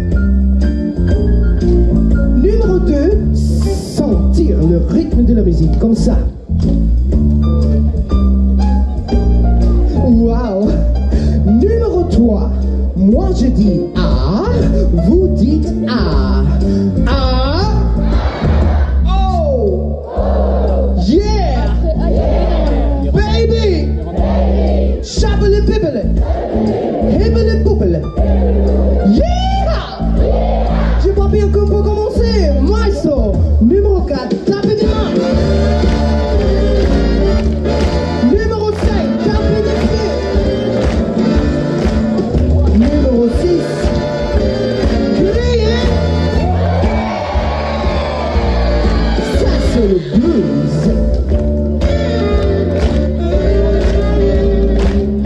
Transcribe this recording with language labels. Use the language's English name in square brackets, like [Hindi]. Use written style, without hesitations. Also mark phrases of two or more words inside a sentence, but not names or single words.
[French] Numéro 2, sentir le rythme de la musique comme ça. Wow. Numéro 3, moi je dis A, vous dites A. A. Shabbele bibbele, hibbele boubele. Yeah! J'ai pas bien qu'on peut commencer. Maestro, numéro 4, tapez des mains. Numéro 5, tapez des pieds. Numéro 6, criez. Ça c'est le blues.